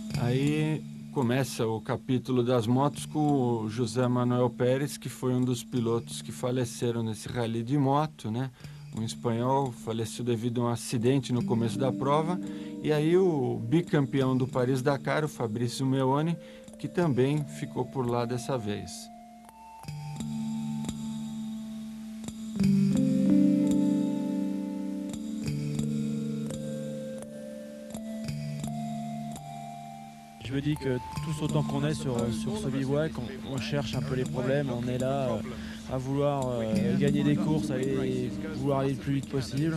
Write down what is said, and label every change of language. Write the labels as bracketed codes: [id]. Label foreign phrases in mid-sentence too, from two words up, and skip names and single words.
[pt] Aí começa o capítulo das motos com o José Manuel Pérez, que foi um dos pilotos que faleceram nesse rally de moto, né? Um espanhol faleceu devido a um acidente no começo da prova. E aí o bicampeão do Paris-Dakar, o Fabrício Meoni, que também ficou por lá dessa vez. [fr] Je me dis que tous autant qu'on est sur ce bivouac, on cherche un peu les problèmes, on est là à vouloir gagner des courses, vouloir aller le plus vite possible.